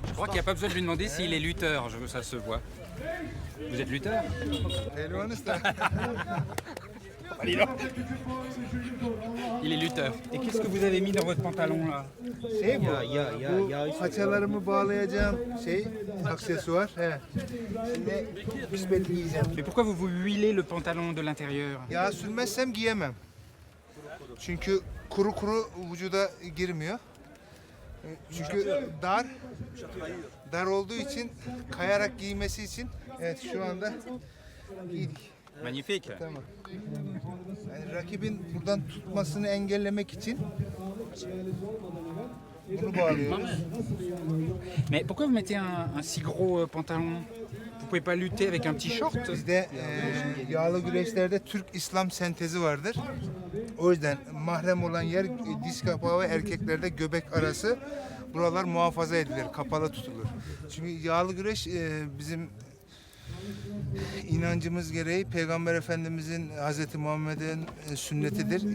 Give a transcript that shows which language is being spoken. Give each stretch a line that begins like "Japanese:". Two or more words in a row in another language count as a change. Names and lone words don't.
French: qu'il n'y a pas besoin de lui demander s'il est lutteur, ça se voit. Vous êtes lutteur? Il est lutteur. Et qu'est-ce que vous avez mis dans votre pantalon là?
Turkish: Bu paçalarımı bağlayacağım aksesuar. Şimdi müsbet giyeceğim.
French: Mais pourquoi vous huilez le pantalon de l'intérieur?
Turkish: Yağ sürmezsem giyemem. Çünkü kuru kuru vücuda girmiyor. Çünkü dar olduğu için kayarak giymesi için evet şu anda giydik.
French: Magnifique.
Turkish: Tamam. Yani rakibin buradan tutmasını engellemek için bunu bağlıyoruz.
French: Mais pourquoi vous mettez un si gros pantalon? Vous pouvez pas lutter avec un petit short?
Turkish: Bizde yağlı güreşlerde Türk İslam sentezi vardır. O yüzden mahrem olan yer diz kapağı ve erkeklerde göbek arası. Buralar muhafaza edilir, kapalı tutulur. Çünkü yağlı güreş bizim inancımız gereği Peygamber Efendimizin, Hazreti Muhammed'in sünnetidir.